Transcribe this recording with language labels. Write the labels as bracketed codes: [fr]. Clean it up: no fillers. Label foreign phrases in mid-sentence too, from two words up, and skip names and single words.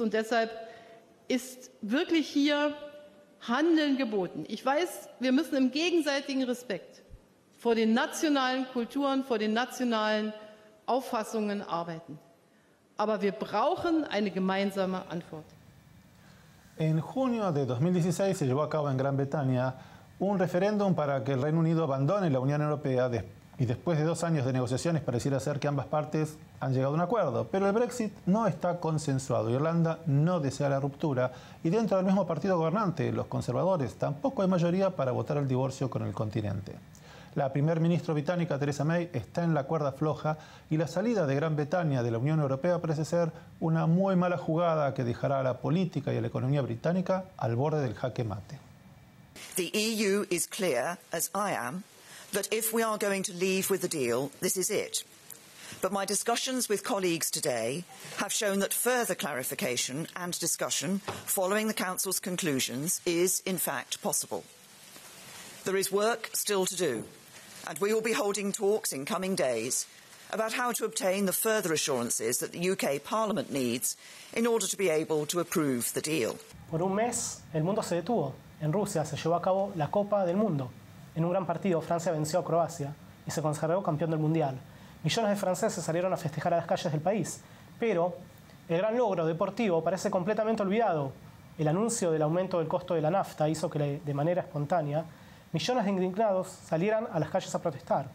[de] Und deshalb ist wirklich hier Handeln geboten. Ich weiß, wir müssen im gegenseitigen Respekt vor den nationalen Kulturen, vor den nationalen Auffassungen arbeiten. Aber wir brauchen eine gemeinsame Antwort. [es] En junio de 2016 se llevó a cabo en Gran Bretaña un referéndum para que el Reino Unido abandone la Unión Europea y después de 2 años de negociaciones pareciera ser que ambas partes han llegado a un acuerdo. Pero el Brexit no está consensuado. Irlanda no desea la ruptura y dentro del mismo partido gobernante, los conservadores, tampoco hay mayoría para votar el divorcio con el continente. La primer ministra británica Theresa May está en la cuerda floja y la salida de Gran Bretaña de la Unión Europea parece ser una muy mala jugada que dejará a la política y a la economía británica al borde del jaque mate. [en] The EU is clear, as I am, that if we are going to leave with the deal, this is it. But my discussions with colleagues today have shown that further clarification and discussion following the Council's conclusions is, in fact, possible. There is work still to do, and we will be holding talks in coming days about how to obtain the further assurances that the UK Parliament needs in order to be able to approve the deal. [es] Por un mes, el mundo se detuvo. En Rusia se llevó a cabo la Copa del Mundo. En un gran partido, Francia venció a Croacia y se consagró campeón del Mundial. Millones de franceses salieron a festejar a las calles del país, pero el gran logro deportivo parece completamente olvidado. El anuncio del aumento del costo de la nafta hizo que, de manera espontánea, millones de indignados salieran a las calles a protestar.